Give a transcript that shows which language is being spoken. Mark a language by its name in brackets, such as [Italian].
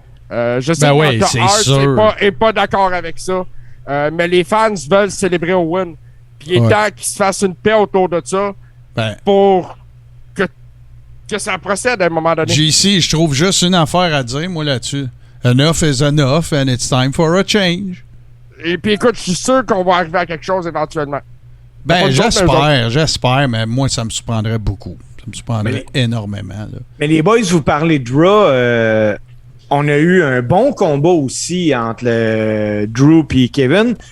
[French] Je sais que Hart n'est pas d'accord avec ça, mais les fans veulent célébrer Owen. Puis il est temps qu'il se fasse une paix autour de ça pour que ça procède à un moment donné. JC, je trouve juste une affaire à dire, moi, là-dessus. [English] Enough is enough and it's time for a change. [French] Et puis écoute, je suis sûr qu'on va arriver à quelque chose éventuellement. Ben, j'espère, mais moi, ça me surprendrait beaucoup. Ça me surprendrait énormément. Là. Mais les boys, vous parlez de Raw. On a eu un bon combat aussi entre Drew et Kevin.